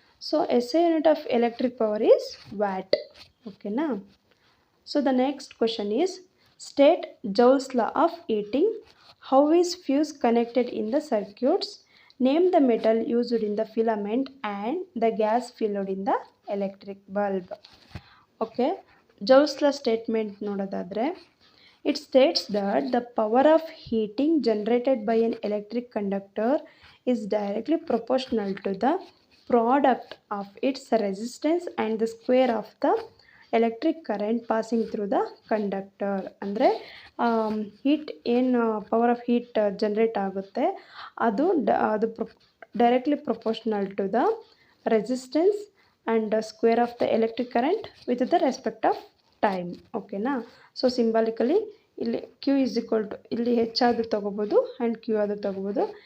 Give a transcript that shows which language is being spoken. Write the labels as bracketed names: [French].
[English] So SI unit of electric power is watt. ಓಕೆನಾ? So the next question is state Joule's law of heating. How is fuse connected in the circuits? Name the metal used in the filament and the gas filled in the electric bulb. Okay, Joule's law statement ನೋಡೋದಾದರೆ, it states that the power of heating generated by an electric conductor is directly proportional to the product of its resistance and the square of the electric current passing through the conductor. [Kannada] ಅಂದರೆ heat ಏನು power of heat generate ಆಗುತ್ತೆ ಅದು [English] Directly proportional to the resistance and square of the electric current with the respect of time. ಓಕೆನಾ? [Kannada] So symbolically ಇಲ್ಲಿ [English] Q is equal to, [Kannada] ಇಲ್ಲಿ ಹೆಚ್ಚಾದರೂ ತೊಗೋಬೋದು and Q ಆದರೂ ತೊಗೋಬೋದು.